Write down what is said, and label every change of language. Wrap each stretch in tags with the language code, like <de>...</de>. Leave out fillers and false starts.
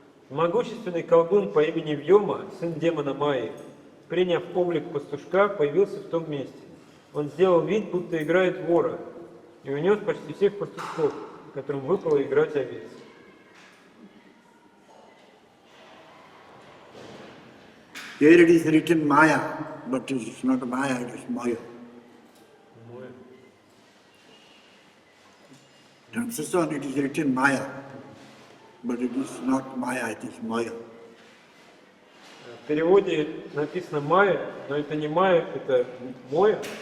<ru>Могущественный колдун по имени Вьома, сын демона Майи, приняв облик пастушка, появился в том месте. Он сделал вид, будто играет вора, и унес почти всех пастушков, которым выпало играть овец.</ru> <en>Here it is written Maya, but it is not Maya, it is Maya. Translation, it is written Maya, but it is not Maya, it is Maya.</en> <ru>В переводе написано Майя, но это не Майя, это Моя.</ru>